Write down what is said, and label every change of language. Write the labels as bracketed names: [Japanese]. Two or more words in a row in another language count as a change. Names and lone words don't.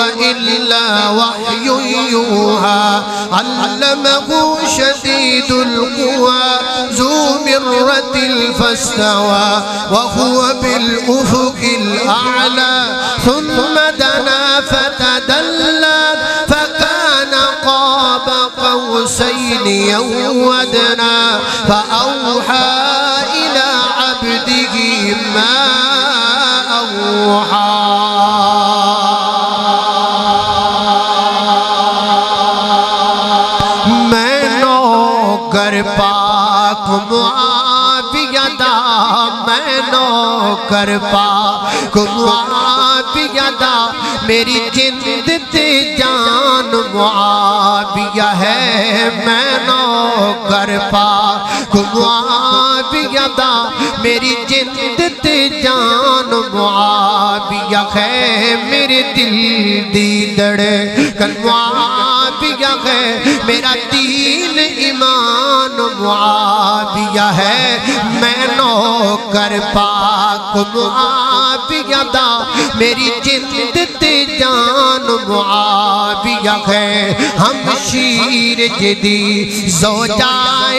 [Arabic] إلا وحي يوحى علمه شديد القوى ذو مرة فاستوى وهو بالأفق الأعلى ثم دنا فتدلى فكان قاب قوسين أو أدنى فأوحى إلى عبده ما أوحى۔ [Punjabi] میں نوکر پاک معاویہ دا، میں نوکر پاک معاویہ دا، میری جند تے جان معاویہ ہے، میں نوکر پاک معاویہ دا، میری جند تے جان معاویہ ہے، میرے دل دی دھڑکن معاویہ ہے، میرا دین ایمان معاویہ ہے، میں نوکر پاک معاویہ دا، میری جند تے جان معاویہ ہے، ہم شیر جدی زوجائے